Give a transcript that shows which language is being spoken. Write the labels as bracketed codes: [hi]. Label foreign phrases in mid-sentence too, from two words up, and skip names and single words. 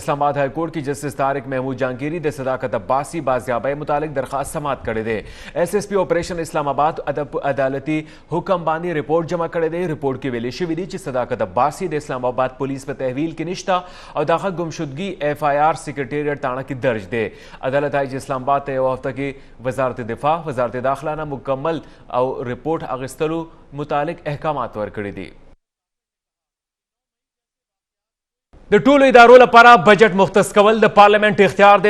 [ps] اسلام آباد ہائی کورٹ کې جسټس طارق محمود جہانگیری د صداقت عباسی بازیابۍ متعلق درخواست سماعت کړی دی. ایس ایس پی آپریشن اسلام آباد عدالتي حکم باندې رپورټ جمع کړی دی. رپورټ کې ویلي شوي دي چې صداقت عباسی د اسلام آباد پولیس په تحویل کې نشته او د هغه ګمشدګي ایف آئی آر سکریټریټ تاڼه کې درج دی. عدالت آئی جی اسلام آباد ته یو هفته کې وزارت دفاع، وزارت داخله نه مکمل او رپورټ اخیستلو متعلق احکامات ورکړي دي. د ټولو ادارو لپاره بجټ مختص کول د پارلیمنت اختیار دی.